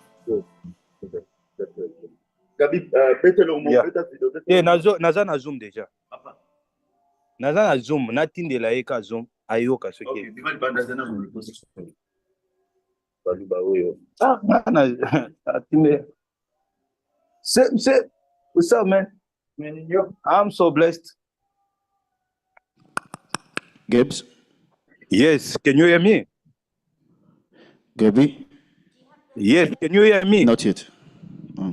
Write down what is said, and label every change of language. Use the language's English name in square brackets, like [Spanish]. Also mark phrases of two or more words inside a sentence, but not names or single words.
[Lingala] Gabi, betelo mo [English] Yeah. [Lingala] beta video Eh, naza na zoom déjà. Naza na zoom, natindela ye ka zoom, ayoka soki. Okay, bima banda zana mo liposi. Baluba oyo. Ah, na atinde. [English] What's up, man? Man, I'm so blessed. Gibbs? Yes, can you hear me? Gabby? Yes, can you hear me? Not yet. Can